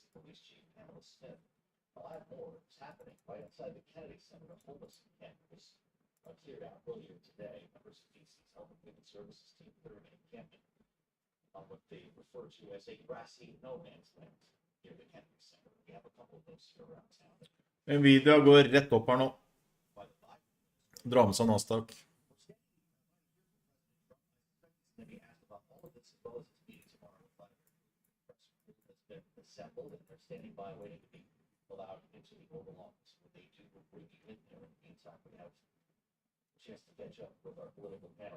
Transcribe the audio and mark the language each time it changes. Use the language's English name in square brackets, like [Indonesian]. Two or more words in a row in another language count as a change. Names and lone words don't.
[English] police chief, Pamela Smith, a lot more is happening right outside the Kennedy Center. A homeless campus cleared out earlier today. Members of D.C.'s Health and Human Services team clearing an encampment on what they refer to as a grassy no man's land near the Kennedy Center. We have a couple of those here around town. [Norwegian] Nvidia går rett opp her nå. Dra med seg Nasdaq. [English] Assembled and they're standing by waiting to be allowed into the Oval Office. When they do, we'll bring you in there. In the meantime, we have chance to catch up with our political panel.